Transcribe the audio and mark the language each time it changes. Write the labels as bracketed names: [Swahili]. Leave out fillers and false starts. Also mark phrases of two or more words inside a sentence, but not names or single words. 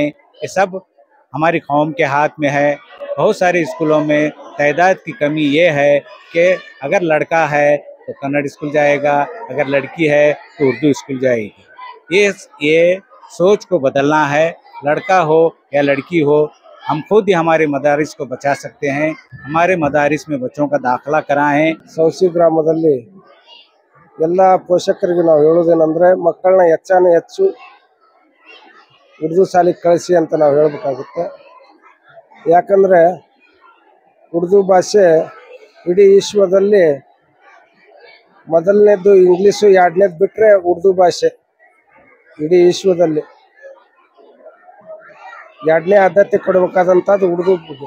[Urdu] یہ سب ہماری قوم کے ہاتھ میں ہے۔ بہت سارے اسکولوں میں تعداد کی کمی یہ ہے کہ اگر لڑکا ہے تو کنڑ اسکول جائے گا، اگر لڑکی ہے تو اردو اسکول جائے گی. یہ سوچ کو بدلنا ہے. لڑکا ہو یا لڑکی ہو، ہم خود ہی ہمارے مدارس کو بچا سکتے ہیں. ہمارے مدارس میں بچوں کا داخلہ کرائیں. [Kannada] ಸೌಸಿ ಗ್ರಾಮದಲ್ಲಿ ಎಲ್ಲ ಪೋಷಕರಿಗೆ ನಾವು ಹೇಳೋದೇನೆಂದರೆ ಮಕ್ಕಳನ್ನ ಹೆಚ್ಚು ಉರ್ದು ಶಾಲೆಗೆ ಕಳಿಸಿ ಅಂತ ನಾವು ಹೇಳಬೇಕಾಗುತ್ತೆ। ಯಾಕಂದರೆ ಉರ್ದು ಭಾಷೆ ಇಡೀ ವಿಶ್ವದಲ್ಲಿ ಮೊದಲನೇದು ಇಂಗ್ಲೀಷು, ಎರಡನೇದು ಬಿಟ್ಟರೆ ಉರ್ದು ಭಾಷೆ ಇಡೀ ವಿಶ್ವದಲ್ಲಿ ಎರಡನೇ ಆದ್ಯತೆ ಕೊಡಬೇಕಾದಂಥದ್ದು ಉರ್ದು ಬಗ್ಗೆ।